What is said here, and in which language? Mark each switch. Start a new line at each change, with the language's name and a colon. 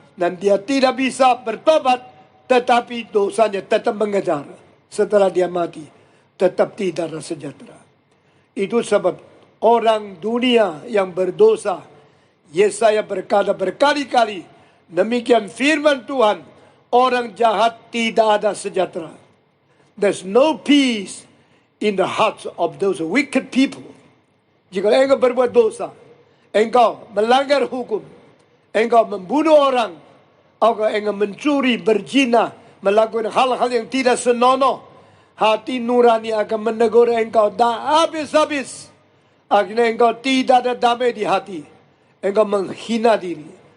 Indonesian: Dan dia tidak bisa bertobat. Tetapi dosanya tetap mengejar. Setelah dia mati. Tetap tidak ada sejahtera. Itu sebab orang dunia yang berdosa. Yesaya berkata berkali-kali. Demikian firman Tuhan. Orang jahat tidak ada sejahtera.
English: There's no peace in the hearts of those wicked people.
Indonesian: Jika engkau berbuat dosa. Engkau melanggar hukum. Engkau membunuh orang. Engkau mencuri, berzina. Melakukan hal-hal yang tidak senonoh. Hati nurani akan menegur engkau. Dan habis-habis. Akhirnya engkau tidak ada damai di hati. Engkau menghina diri.